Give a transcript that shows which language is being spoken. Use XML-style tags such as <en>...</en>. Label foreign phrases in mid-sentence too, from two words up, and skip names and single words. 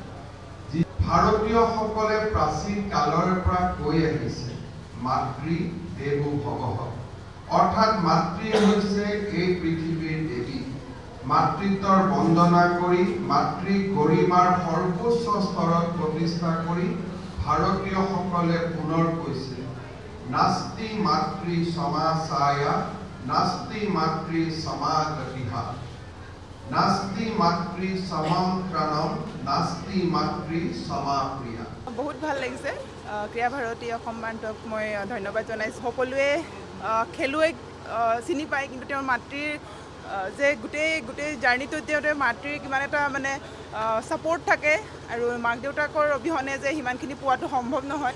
<as>ভাৰতীয়সকলে প্ৰাচীন কালৰ পৰা কৈ আহিছে</as> <sa>मातृ देवो भवः,</sa> <as>অৰ্থাৎ মাতৃ হৈছে এই পৃথিৱীৰ দেৱী। মাতৃত্বৰ বন্দনা কৰি মাতৃ গৰিমাৰ সৰ্বোচ্চ স্তৰত প্ৰতিষ্ঠা কৰি ভাৰতীয়সকলে পুনৰ কৈছে</as> <sa>नास्ति मातृ समासाया नास्ति मातृ समागतिहा, नास्ति मातृ समांक्रणम, नास्ति मातृ समाप्रिया।</sa> <as>बहुत ভাল লাগিছে। ক্ৰীড়া ভাৰতী অসমবান্তক মই ধন্যবাদ জনাইছো। সকলোৱে খেলুৱৈক চিনি পায়, কিন্তু তেওঁৰ মাতৃৰ যে গোটেই জাৰ্ণিটোত তেওঁৰ মাতৃৰ কিমান এটা মানে সাপোৰ্ট থাকে আৰু মাক দেউতাকৰ অবিহনে যে সিমানখিনি পোৱাটো সম্ভৱ নহয়।</as>